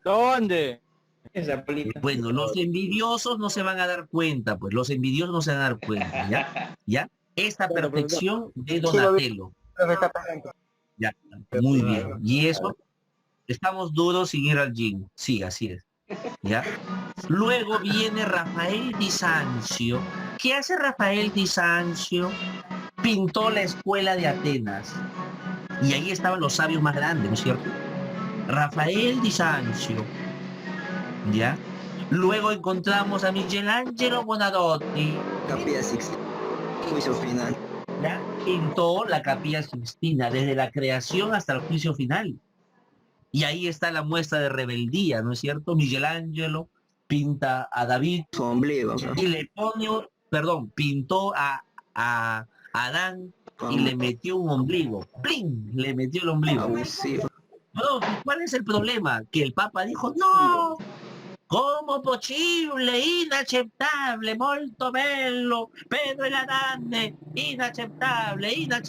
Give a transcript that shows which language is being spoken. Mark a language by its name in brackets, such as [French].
[Spanish] ¿Dónde? Bueno, los envidiosos no se van a dar cuenta, pues. Los envidiosos no se van a dar cuenta, ¿ya? Esta perfección de Donatello. Ya, muy bien. Y eso, estamos duros sin ir al gym. Sí, así es. ¿Ya? Luego viene Rafael di Sanzio. ¿Qué hace Rafael di Sanzio? Pintó la escuela de Atenas. Y ahí estaban los sabios más grandes, ¿no es cierto? Rafael di Sanzio. ¿Ya? Luego encontramos a Michelangelo Buonarroti. Capilla Sixtina. Juicio final. ¿Ya? Pintó la Capilla Sixtina desde la creación hasta el juicio final. Y ahí está la muestra de rebeldía, ¿no es cierto? Michelangelo pinta a David Su ombligo. y le pone, pintó a Adán y le metió un ombligo. ¡Plin! Le metió el ombligo. Abusivo. No, ¿cuál es el problema? Que el Papa dijo, no, ¿cómo posible? [Italian] Inaccettabile, molto bello, Pedro el Adán, inaccettabile.